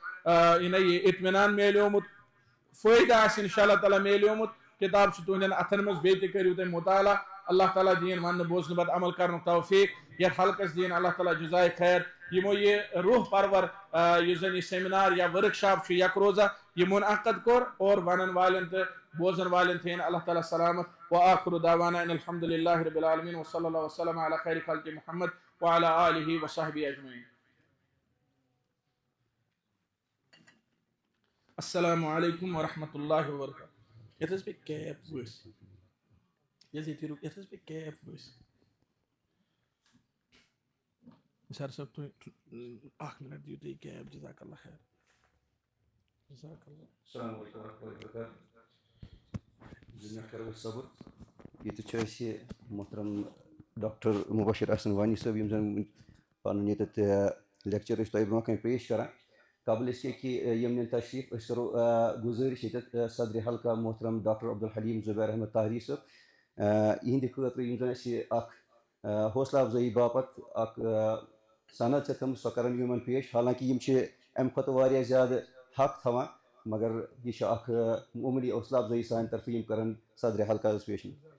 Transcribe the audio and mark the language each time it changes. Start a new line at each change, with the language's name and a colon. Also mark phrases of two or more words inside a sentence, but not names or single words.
Kashmiri: یہِ اطمینان میلیومُت فٲیدٕ آسہِ
Arabic: انشاء اللہ تعالیٰ
Kashmiri: میلیومُت کِتاب چھِ تُہنٛدٮ۪ن اتھن منٛز بیٚیہِ تہِ کٔرِو تُہۍ مطالعہ اللہ تعالیٰ دِیِن وننہٕ بوزنہٕ پتہٕ عمل کرنُک توفیٖق یتھ حلقس دِیِن اللہ تعالیٰ جزائے خیر یِمو یہِ روح پرور یُس زن یہِ سیمینار یا ورک شاپ چھُ یک روزہ یہِ منعقد کوٚر اور ونن والٮ۪ن تہٕ بوزن والٮ۪ن تھٲیِن اللہ تعالیٰ سلامت
Arabic: وآخر دعوانا ان الحمد للہ رب العالمین وصلی اللہ وسلم علی خیر خلق محمد وعلی آلہ وصحبہ اجمعین. السلام علیکم ورحمۃ اللہ وبرکاتہ.
Kashmiri: یتھ حظ پے کیب ؤسۍ یتھ حظ پے کیب ؤسۍ سر صٲب تُہۍ اکھ منٹ دِیِو تُہۍ کیب
Arabic: جزاک اللہ خیر. جزاک اللہ. السلام علیکم ورحمۃ اللہ وبرکاتہ.
Kashmiri: جناب کرو صبر ییٚتہِ چھُ اَسہِ محترم ڈاکٹر مبشر احسن وانی صٲب یِم زن پنُن ییٚتٮ۪تھ لیکچر ٲسۍ تۄہہِ برونٛہہ کَنہِ پیش کران.
Urdu: قبل اس کے کہ
Kashmiri: یِم نِن تشریٖف أسۍ کرو گُزٲرِش ییٚتٮ۪تھ صدرِ حلقہ محترم ڈاکٹر عبدالحلیٖم زُبیر احمد طاہری صٲب یِہنٛدِ خٲطرٕ یِم زن اَسہِ اکھ حوصلہ افضٲیی باپتھ اکھ صند چھےٚ تھٲمٕژ سۄ کرن یِمن پیش. حالانکہِ یِم چھِ اَمہِ کھۄتہٕ واریاہ زیادٕ حق تھاوان مگر یہِ چھُ اکھ معموٗلی حوصلہ افضٲیی سانہِ طرفہٕ یِم کرن صدرِ حلقہ حظ پیش.